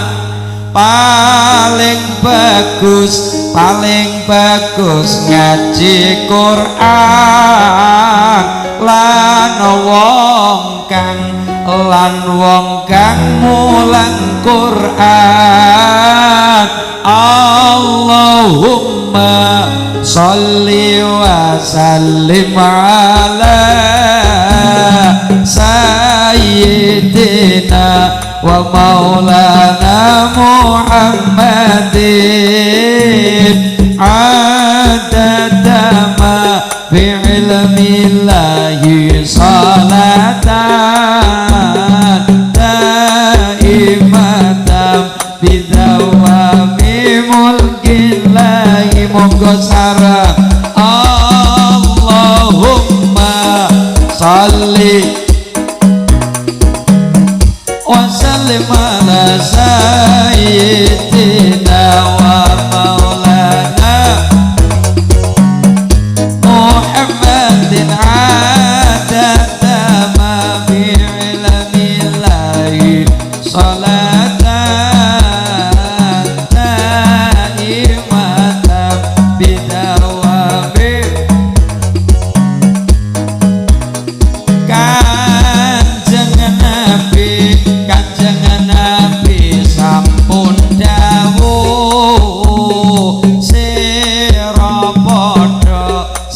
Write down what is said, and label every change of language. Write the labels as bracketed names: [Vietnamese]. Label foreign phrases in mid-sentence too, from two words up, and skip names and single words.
[Javanese] Paling bagus ngaji Quran lan wong kang mulang Quran. [Arabic] اللهم صل وسلم على سيدنا ومولانا محمد عدد ما في علم الله صلاة دائمة بدوام ملك الله. [Javanese] Monggo sareng [Arabic] اللهم صل وسلم على سيدنا ومولانا محمد عدد ما في علم الله صلاة دائمة بدوام. [Javanese] Kanjeng Nabi sampun dawuh sira padha